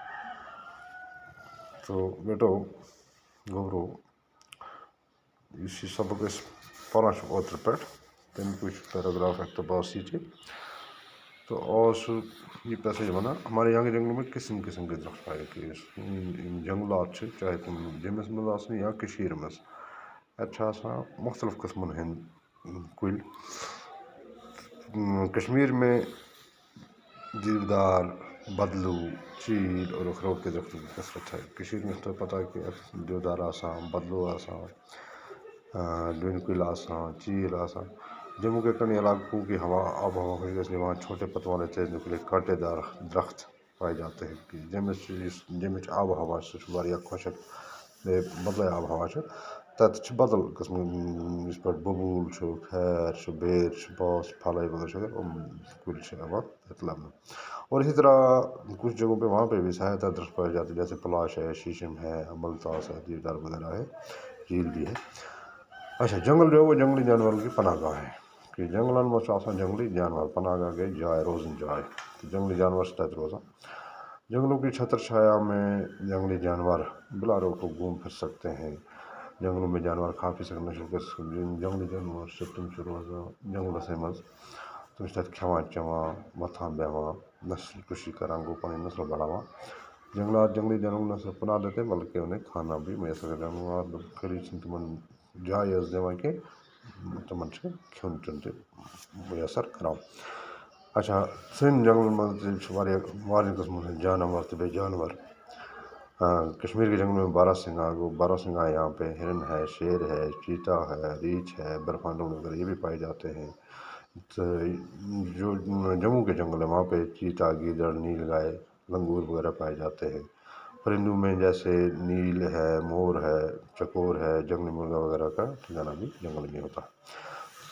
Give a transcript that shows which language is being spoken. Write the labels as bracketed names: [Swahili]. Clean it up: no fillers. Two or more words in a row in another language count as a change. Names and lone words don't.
[Kashmiri] تو بیٹو گورو اسی سبق اس پانچ اوتر پہ تم کچھ [Urdu] پیراگراف اقتباس کیجیے۔ تو اور یہ پیسج بنا ہمارے یہاں کے جنگلوں میں قسم قسم کے درخت پائے جنگلات سے، [Kashmiri] چاہے تم جمس مز آسن یا کشیر مز اچھا آسان مختلف قسمن ہند کل۔ [Urdu] کشمیر میں دیودار، بدلو، چیل اور اخروٹ کے درختوں کی کثرت ہے۔ [Kashmiri] کشیر میں [Urdu] تو پتہ ہے کہ [Kashmiri] دیودار آسان، بدلو آسان، ڈونکل آسان، چیل آسان۔ [Urdu] جموں کے کنڈی علاقوں کی ہوا آب و ہوا خشک ہے، اس لیے وہاں چھوٹے پتوں والے تیز نوکیلے کانٹے دار درخت پائے جاتے ہیں۔ [Kashmiri] جمچ آب و ہوا واریاہ خشک بدلے آب و ہوا تت بدل قسم اس پہ ببول، خیر، بیر، بانس، پھلائی وغیرہ کل لبنہ۔ [Urdu] اور اسی طرح کچھ جگہوں پہ وہاں پہ بھی سایہ دار درخت پائے جاتے ہیں، جیسے پلاش ہے، شیشم ہے، املتاس ہے، دیودار وغیرہ ہے، چیل بھی ہے۔ اچھا جنگل جو ہے وہ جنگلی جانوروں کی پناہ گاہ ہے کہ [Kashmiri] جنگلن مز آسان جنگلی جانور پناہ گاہ گئی جائے روزن جائے، جنگلی جانور سے تتہ روزان۔ [Urdu] جنگلوں کی چھتر چھایا میں جنگلی جانور بلا روک ٹوک گھوم پھر سکتے ہیں۔ جنگلوں میں جانور کھا پی سکتے [Kashmiri] جنگلی جانور سے تم روزان جنگلس مز تم تک کھیوان چیوان وتھان بیہوان، نسل کشی کران، گو پنٕنۍ نسل بڑھاوان۔ [Urdu] جنگلات جنگلی جانوروں نہ صرف پناہ دیتے ہیں بلکہ انہیں کھانا بھی میسر کرتے ہیں۔ [Kashmiri] جنگلات خٲلی چھِنہٕ تِمن جاے یٲژ دِوان کینٛہہ، تِمن چھِ کھیوٚن چیوٚن تہِ میسر کران۔ اچھا سٲنۍ جنگلن منٛز تہِ چھِ واریاہ قٕسمن ہٕنٛدۍ جانور تہٕ بیٚیہِ جانور۔ [Urdu] کشمیر کے جنگلوں میں باراسنگا باراسنگا ہے، یہاں پہ ہرن ہے، شیر ہے، چیتا ہے، ریچھ ہے، برفانی لومڑی وغیرہ یہ بھی پائے جاتے ہیں۔ تو جو جموں کے جنگل ہے وہاں پہ چیتا، گیدڑ، نیل گائے، لنگور وغیرہ پائے جاتے ہیں۔ پرندوں میں جیسے نیل ہے، مور ہے، چکور ہے، جنگلی مرغا وغیرہ کا ٹھکانہ بھی جنگل میں ہوتا ہے۔